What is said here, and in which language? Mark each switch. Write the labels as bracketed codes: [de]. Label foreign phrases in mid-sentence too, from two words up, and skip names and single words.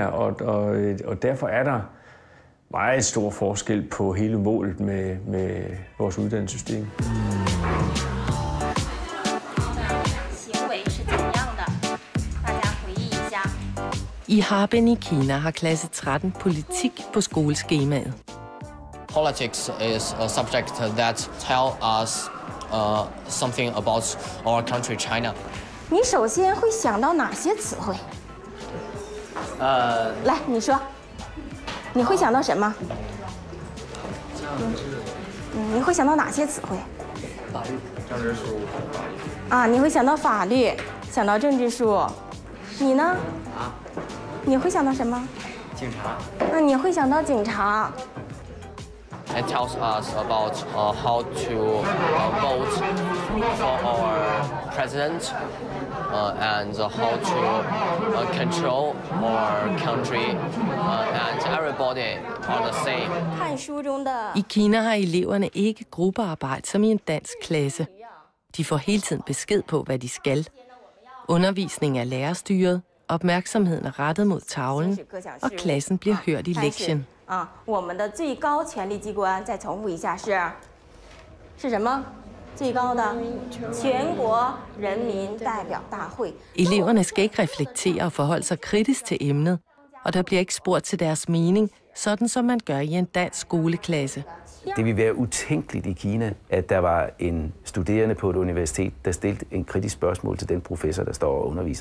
[da] Og derfor er der meget stor forskel på hele målet med vores uddannelsessystem. I Harbin i Kina har klasse 13 politik på skoleskemaet. [en] Politics is a subject that tells us something about our country, China. [zh] 你首先会想到哪些词汇？来，你说，你会想到什么？你会想到哪些词汇？法律、政治术。啊，你会想到法律，想到政治术。你呢？啊。你会想到什么？警察。那你会想到警察。 [en] It tells us about how to vote for our president and how to control our country and everybody are the same. [zh] 看书中的 [da] I Kina har eleverne ikke gruppearbejde som i en dansk klasse. De får hele tiden besked på, hvad de skal. Undervisningen er lærerstyret, opmærksomheden er rettet mod tavlen, og klassen bliver hørt i lektien. [zh] 我们的最高权力机关再重复一下是什么？最高的全国人民代表大会。 [da] Eleverne skal ikke reflektere og forholde sig kritisk til emnet, og der bliver ikke spurgt til deres mening, sådan som man gør i en dansk skoleklasse. Det vil være utænkeligt i Kina, at der var en studerende på et universitet, der stillede en kritisk spørgsmål til den professor, der står og underviser.